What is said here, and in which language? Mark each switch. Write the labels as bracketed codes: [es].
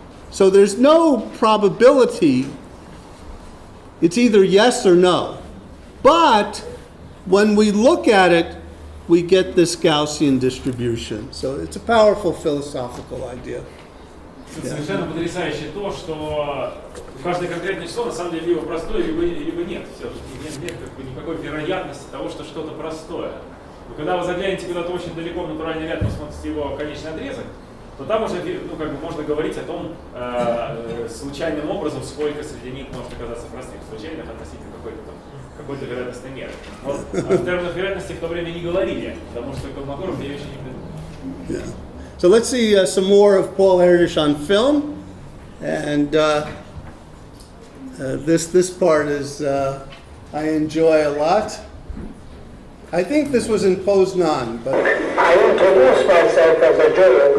[en] So there's no probability. It's either yes or no. But when we look at it, we get this Gaussian distribution. So it's a powerful philosophical idea. [ru] Совершенно потрясающе то, что каждое конкретное число на самом деле либо простое, либо нет. Все, нет никакой вероятности того, что что-то простое. Но когда вы заглянете куда-то очень далеко в натуральный ряд, посмотрите его конечный отрезок, то там уже можно говорить о том, случайным образом, сколько среди них может оказаться простых, случайных относительно какой-то вероятностной меры. Вот в терминах вероятности в то время не говорили, потому что Колмогоров я еще не придумал. [en] So let's see some more of Paul Erдős on film, and this part is I enjoy a lot. I think this was in Poznan, but I introduce myself as a joke.